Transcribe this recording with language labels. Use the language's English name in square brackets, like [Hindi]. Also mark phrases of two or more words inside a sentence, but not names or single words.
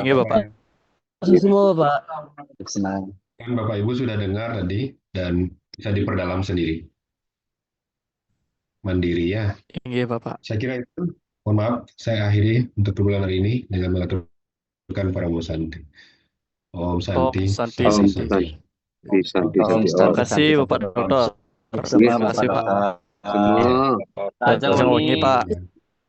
[Indonesian] iya Bapak. Semua Pak. Senang. Kan Bapak Ibu sudah dengar tadi dan bisa diperdalam sendiri. Mandiri ya. Iya Bapak. Saya kira itu. Mohon maaf, saya akhiri untuk perkuliahan hari ini dengan mengaturkan para Santi. [Sanskrit] Om Santi. Om Santi. Om Santi. Santi. Santi. Om [Indonesian] Terima [Sanskrit] Santi. [Indonesian] kasih Bapak Dokter. Semua Terima kasih Bapak Pak. Dokter. Semua. Jangan Pak.